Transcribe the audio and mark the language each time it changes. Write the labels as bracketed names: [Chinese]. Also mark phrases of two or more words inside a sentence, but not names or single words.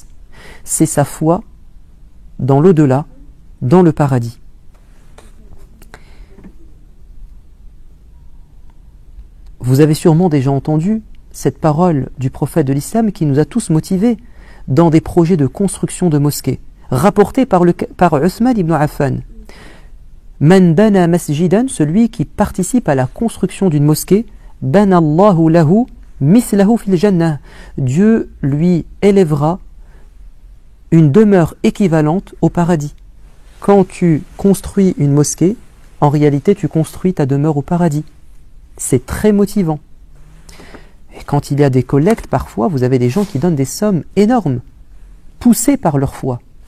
[French] C'est sa foi dans l'au-delà, dans le paradis. Vous avez sûrement déjà entendu cette parole du prophète de l'islam qui nous a tous motivés dans des projets de construction de mosquées, rapportés par Uthman ibn Affan. [Arabic] من بنى مسجدا, [French] celui qui participe à la construction d'une mosquée, [Arabic] بنى الله له مثله في الجنة. [French] Dieu lui élèvera une demeure équivalente au paradis. Quand tu construis une mosquée, en réalité tu construis ta demeure au paradis. C'est très motivant. Et quand il y a des collectes, parfois, vous avez des gens qui donnent des sommes énormes, poussés par leur foi.